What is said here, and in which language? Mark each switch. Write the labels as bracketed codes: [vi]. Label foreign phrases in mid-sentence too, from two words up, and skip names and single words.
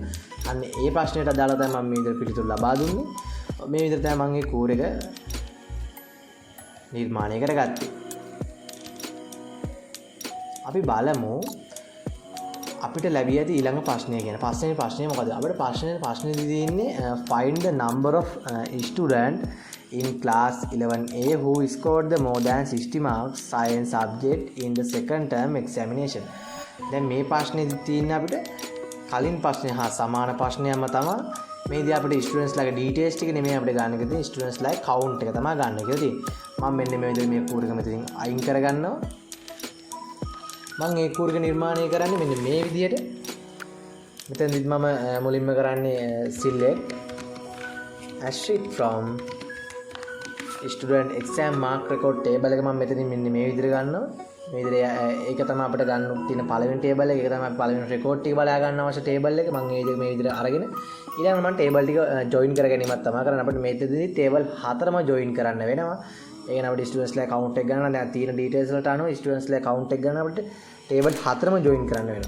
[si] අන්න ඒ ප්‍රශ්නෙට අදාළව තමයි මම මේ විදිහට පිළිතුරු ලබා දුන්නේ. මේ විදිහට තමයි මම මේ කෝඩ් එක නිර්මාණය කරගත්තේ. අපි බලමු අපිට ලැබී ඇති ඊළඟ ප්‍රශ්නය ගැන. පස්වෙනි ප්‍රශ්නය මොකද? අපිට ප්‍රශ්නේ තියෙන්නේ [en] find the number of student in class 11A who scored the more than 60 marks science subject in the second term examination. [si] දැන් මේ ප්‍රශ්නේ තියෙන්නේ අපිට කලින් ප්‍රශ්නේ හා සමාන ප්‍රශ්නයක්ම තමයි. මේදී අපිට ස්ටුඩන්ට්ස් ලාගේ ඩීටේල්ස් ටික නෙමෙයි අපිට ගන්න එක තියෙන්නේ. ස්ටුඩන්ට්ස් ලාගේ කවුන්ට් එක තමයි ගන්න කියලා තියෙන්නේ. මම මෙන්න මේ විදිහට මේ කෝඩ් එක මෙතනින් අයින් කරගන්නවා. මම මේ කෝඩ් එක නිර්මාණය කරන්නේ මෙන්න මේ විදිහට. මෙතනදිත් මම මුලින්ම කරන්නේ [en] select asterisk from student exam mark record table [si] එක මම මෙතනින් මෙන්න මේ විදිහට ගන්නවා. මේ විදිහට ඒක තමයි අපිට ගන්න තියෙන පළවෙනි ටේබල් එක. ඒක තමයි පළවෙනි රෙකෝඩ් ටික බලා ගන්න අවශ්‍ය ටේබල් එක. මම මේ විදිහට අරගෙන ඊළඟට මම ටේබල් ටික ජොයින් කර ගැනීමක් තමයි කරන්නේ. අපිට මේකෙදී ටේබල් 4ම ජොයින් කරන්න වෙනවා. ඒ කියන්නේ අපිට ස්ටුඩන්ට්ස් ලා කවුන්ට් එක ගන්න දැන් තියෙන ඩීටේල්ස් වලට අනුව ස්ටුඩන්ට්ස් ලා කවුන්ට් එක ගන්න අපිට ටේබල් 4ම ජොයින් කරන්න වෙනවා.